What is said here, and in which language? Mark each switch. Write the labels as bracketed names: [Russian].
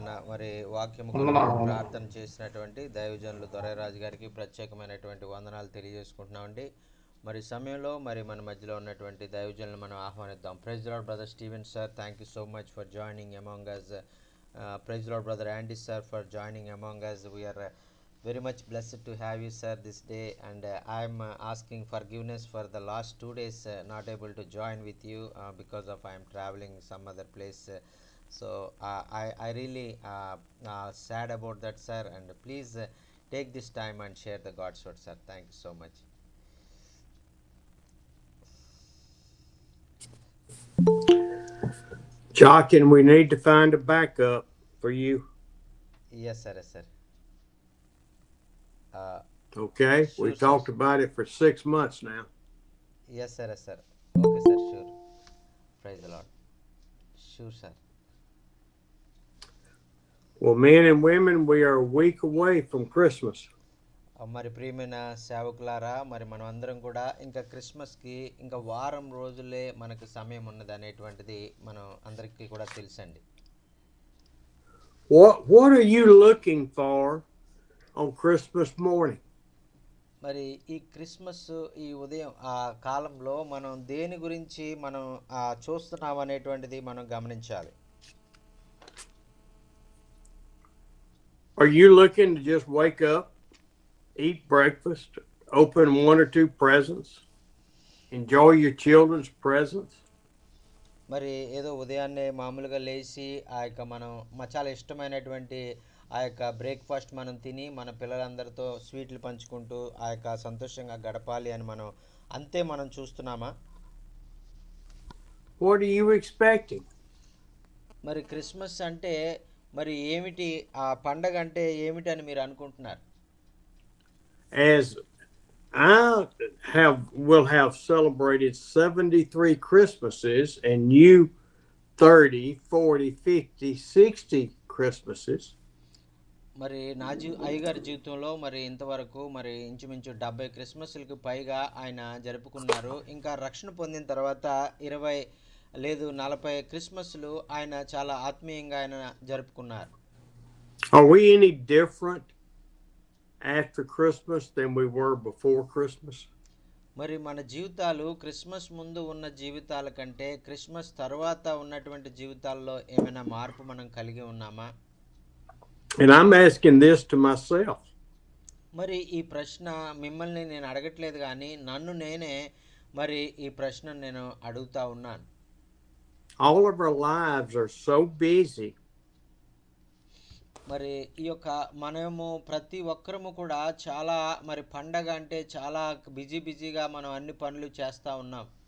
[Telugu] మరి వాక్యము ప్రార్థన చేసినటువంటి దైవజనులు దొరైరాజు గారికి ప్రత్యేకమైనటువంటి వందనాలు తెలియజేసుకుంటున్నామండి. మరి సమయంలో మరి మన మధ్యలో ఉన్నటువంటి దైవజనులను మనం ఆహ్వానిద్దాం. [English] Praise Lord brother Steven sir, thank you so much for joining among us. Praise Lord brother Andy sir for joining among us. We are very much blessed to have you sir this day, and I am asking forgiveness for the last 2 days not able to join with you because of I am traveling some other place, so I really sad about that sir, and please take this time and share the God's word sir. Thank you so much. Jock, and we need to find a backup for you. Yes sir, yes sir. Okay, Sure, we've sir. talked about it for 6 months now. Yes sir, yes sir. Okay sir, sure. Praise the Lord. Sure sir. Well, men and women, we are a week away from Christmas. [Telugu] మరి ప్రియమైన సేవకులారా, మరి మనం అందరం కూడా ఇంకా క్రిస్మస్కి ఇంకా వారం రోజులే మనకు సమయం ఉన్నది అనేటువంటిది మనం అందరికీ కూడా తెలుసండి. [English] What are you looking for on Christmas morning? [Telugu] మరి ఈ క్రిస్మస్ ఈ ఉదయం ఆ కాలంలో మనం దేని గురించి మనం చూస్తున్నాం అనేటువంటిది మనం గమనించాలి. [English] Are you looking to just wake up, eat breakfast, open 1 or 2 presents, enjoy your children's presents? [Telugu] మరి ఏదో ఉదయాన్నే మామూలుగా లేచి ఆ యొక్క మనం చాలా ఇష్టమైనటువంటి ఆ యొక్క బ్రేక్ఫాస్ట్ మనం తిని మన పిల్లలందరితో స్వీట్లు పంచుకుంటూ ఆ యొక్క సంతోషంగా గడపాలి అని మనం అంతే మనం చూస్తున్నామా? [English] What are you expecting? [Telugu] మరి క్రిస్మస్ అంటే మరి ఏమిటి, ఆ పండగ అంటే ఏమిటి అని మీరు అనుకుంటున్నారు? [English] As I will have celebrated 73 Christmases, and you 30, 40, 50, 60 Christmases. [Telugu] మరి నా అయ్యగారి జీవితంలో మరి ఇంతవరకు మరి ఇంచుమించు 70 క్రిస్మస్లకు పైగా ఆయన జరుపుకున్నారు. ఇంకా రక్షణ పొందిన తర్వాత 20 లేదు 40 క్రిస్మస్లు ఆయన చాలా ఆత్మీయంగా ఆయన జరుపుకున్నారు. [English] Are we any different after Christmas than we were before Christmas? [Telugu] మరి మన జీవితాలు క్రిస్మస్ ముందు ఉన్న జీవితాల కంటే క్రిస్మస్ తర్వాత ఉన్నటువంటి జీవితాల్లో ఏమైనా మార్పు మనం కలిగి ఉన్నామా? [English] And I'm asking this to myself. [Telugu] మరి ఈ ప్రశ్న మిమ్మల్ని నేను అడగట్లేదు, కానీ నన్ను నేనే మరి ఈ ప్రశ్న నేను అడుగుతా ఉన్నాను. [English] All of our lives are so busy. [Telugu] మరి ఈ యొక్క మనము ప్రతి ఒక్కరము కూడా చాలా మరి పండగ అంటే చాలా బిజీగా మనం అన్ని పనులు చేస్తూ ఉన్నాం.